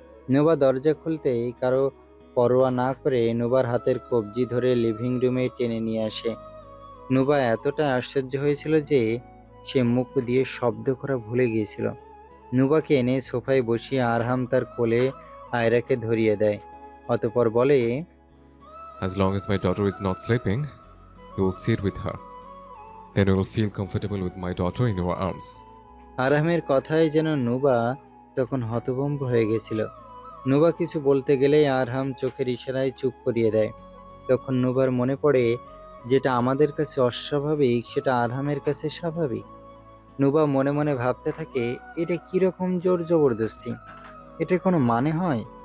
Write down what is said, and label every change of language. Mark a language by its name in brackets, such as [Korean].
[Bangla] নুবা দরজা খুলতেই কারো পরোয়া না করে নুবার হাতের কবজি ধরে লিভিং রুমে টেনে নিয়ে আসে। নুবা এতটা আশ্চর্য হয়েছিল যে সে মুখ দিয়ে শব্দ করা ভুলে গিয়েছিল। নুবাকে এনে সোফায় বসিয়ে আরহাম তার কোলে আয়রাকে ধরিয়ে দেয়। অতঃপর বলে, [English] As long as my daughter is not sleeping, you will sit with her. Then you will feel comfortable with my daughter in your arms. [Bangla] আরহামের কথায় যেন নুবা তখন হতভম্ব হয়ে গেছিল। নুবা কিছু বলতে গেলেই আরহাম চোখের ইশারায় চুপ করিয়ে দেয়। তখন নুবার মনে পড়ে, যেটা আমাদের কাছে অস্বাভাবিক সেটা আরহামের কাছে স্বাভাবিক। নুবা মনে মনে ভাবতে থাকে, এটা কিরকম জোর জবরদস্তি, এটার কোনো মানে হয়?